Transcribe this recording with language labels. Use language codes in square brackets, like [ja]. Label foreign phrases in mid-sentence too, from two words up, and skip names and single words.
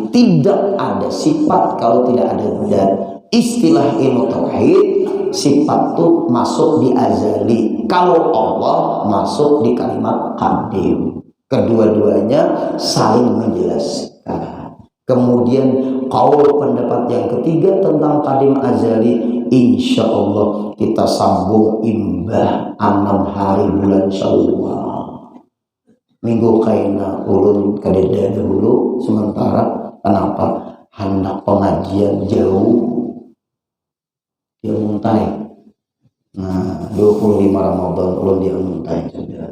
[id] Tidak ada sifat kalau tidak ada zat. Istilah ilmu tauhid, sifat itu masuk di azali. Kalau Allah masuk di kalimat qadim. Kedua-duanya saling menjelaskan. Kemudian qaul pendapat yang ketiga tentang qadim azali, [ar] إن شاء الله [id] kita sambung imbah 6 hari bulan Syawal. [bjn] Minggu kaina ulun kadeda dahulu sementara. [id] Kenapa? Hendak pengajian jauh dia muntai. Nah, 25 Ramadan ulun dia muntai sudah.